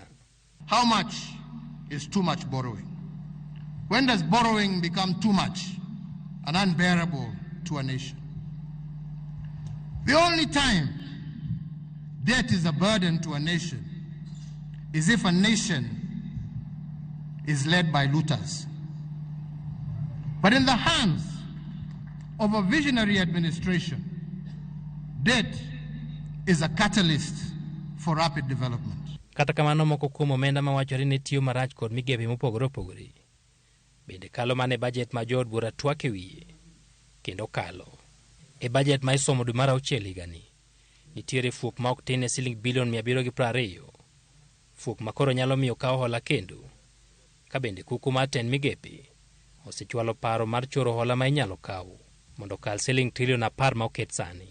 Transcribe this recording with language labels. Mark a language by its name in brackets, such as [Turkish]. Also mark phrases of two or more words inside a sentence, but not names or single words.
[English] How much is too much borrowing? When does borrowing become too much and unbearable to a nation? The only time debt is a burden to a nation is if a nation is led by looters. But in the hands of a visionary administration, debt is a catalyst for rapid development. [Luo (Kenya and Tanzania)] Kata kamano moko kuom omenda ma wachore ne tiyo marach kod migepe mopogore opogore bende kalo mane budget ma jo od bura twak e wiye, kendo kalo e budget ma isomo dwe mar auchiel higani nitiere fuok ma ok tin e $720 billion, fuok ma koro nyalo miyo kawo hola kendo, ka bende kuku mar tend migepe osechwalo paro mar choro hola ma inyalo kawo mondo kal $10 trillion ma oket sani.